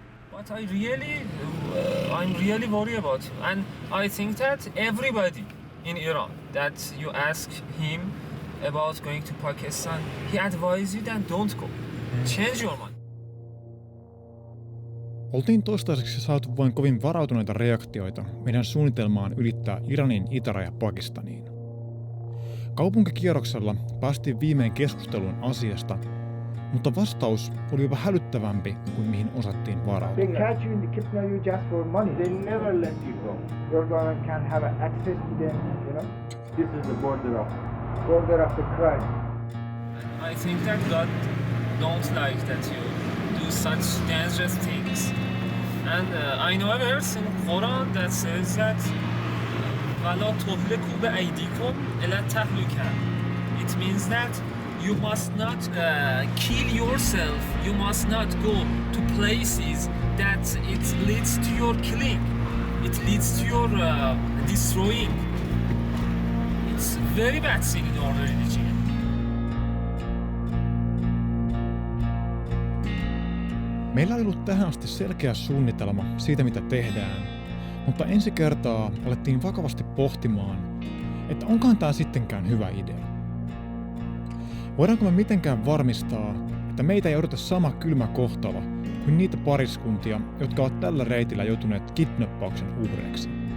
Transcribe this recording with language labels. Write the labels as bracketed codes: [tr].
[en] But I'm really worried about him. And I think that everybody in Iran that you ask him about going to Pakistan, he advises you that don't go. Change your mind. [fi] Oltiin toistaiseksi saatu vain kovin varautuneita reaktioita meidän suunnitelmaan ylittää Iranin itäraja Pakistaniin. Kaupunkikierroksella päästiin viimein keskusteluun asiasta, mutta vastaus oli jopa hälyttävämpi kuin mihin osattiin varautua. [en] They catch you and kidnap you just for money. They never let you go. Your government can't have access to them, you know. This is the border of the crime. I think that God don't like that you do such dangerous things. And I know a verse in Quran that says that [ar] وَلَا تُهْلِكُوا بِأَيْدِيكُمْ إِلَى التَّهْلُكَةِ. [en] It means that you must not kill yourself. You must not go to places that it leads to your killing. It leads to your destroying. It's a very bad thing in our religion. [fi] Meillä oli ollut tähän asti selkeä suunnitelma siitä, mitä tehdään, mutta ensi kertaa alettiin vakavasti pohtimaan, että onkohan tämä sittenkään hyvä idea. Voidaanko me mitenkään varmistaa, että meitä ei odota sama kylmä kohtalo kuin niitä pariskuntia, jotka ovat tällä reitillä joutuneet kidnappauksen uhreiksi?